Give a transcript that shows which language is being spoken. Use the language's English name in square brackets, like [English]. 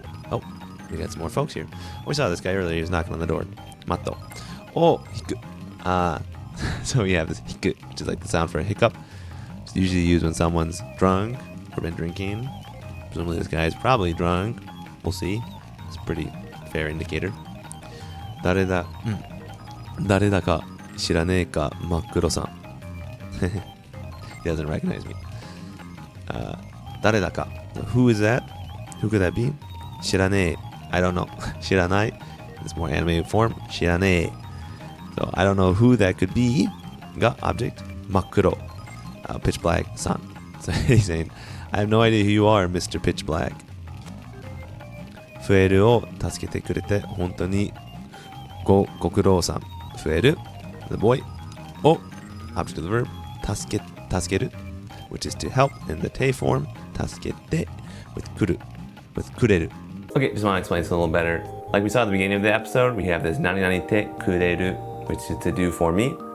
[English] Oh, we got some more folks here. We saw this guy earlier. He was knocking on the door. Mato. Oh, hiku. So we have this hiku, which is like the sound for a hiccup. It's usually used when someone's drunk or been drinking. Presumably this guy is probably drunk. We'll see. It's a pretty fair indicator. [Japanese] 誰だか知らねえか真っ黒さん [English] He doesn't recognize me. 誰だか Who is that? Who could that be? 知らねえ I don't know. 知らない It's more animated form. 知らねえ So I don't know who that could be. が object 真っ黒 pitch black sun. So he's saying I have no idea who you are, Mr. Pitch Black. [Japanese] フエルを助けてくれて本当にご苦労さん。 [English] フエル the boy を object of the verb 助ける which is to help in the te form 助けて with くる with くれる Okay, just want to explain this a little better. Like we saw at the beginning of the episode, we have this nani nani te kureru, which is to do for me.